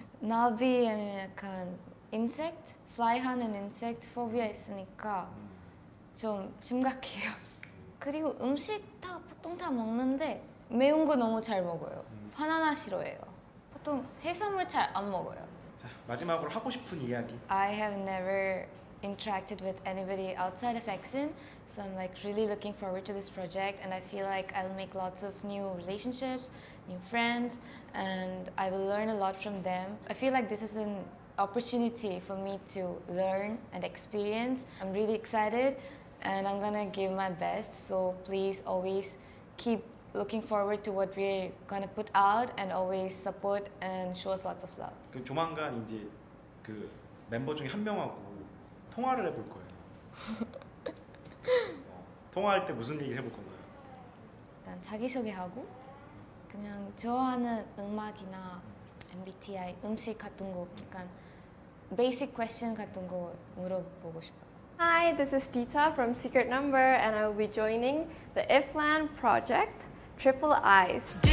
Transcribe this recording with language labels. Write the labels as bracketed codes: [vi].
[ko] 나비 아니면 약간 인섹트? 플라이 하는 인섹트 포비아 있으니까 좀 심각해요. 그리고 음식 보통 다 먹는데 매운 거 너무 잘 먹어요. 바나나 싫어해요. 보통 해산물 잘 안 먹어요. 자, 마지막으로 하고 싶은 이야기. [en] I have never interacted with anybody outside of Exin, so I'm like really looking forward to this project, and I feel like I'll make lots of new relationships, new friends, and I will learn a lot from them. I feel like this is an opportunity for me to learn and experience. I'm really excited and I'm gonna give my best, so please always keep looking forward to what we're gonna put out and always support and show us lots of love. [ko] 그 조만간 이제 그 멤버 중에 한 명하고 통화를 해볼 거예요. 통화할 때 무슨 얘기를 해볼 건가요? 일단 자기소개하고 그냥 좋아하는 음악이나 MBTI, 음식 같은 거 약간 [en] basic question [ko] 같은 거 물어보고 싶어요. [en] Hi, this is Dita from Secret Number and I will be joining the IFLAN project, Triple Eyes.